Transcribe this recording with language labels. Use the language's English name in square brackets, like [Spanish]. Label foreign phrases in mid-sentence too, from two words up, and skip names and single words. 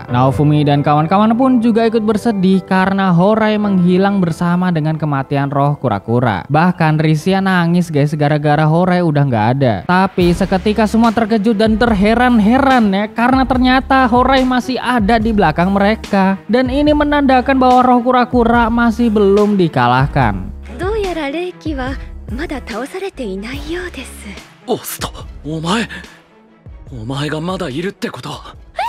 [Indonesian] Naofumi dan kawan-kawan pun juga ikut bersedih karena Horai menghilang bersama dengan kematian roh kura-kura. Bahkan Risia nangis guys gara-gara Horai udah nggak ada. Tapi seketika semua terkejut dan terheran ya karena ternyata Horai masih ada di belakang mereka dan ini menandakan bahwa roh kura-kura masih belum dikalahkan. [Japanese] どうやら霊気はまだ倒されていないようです。オスト、お前がまだいるってこと。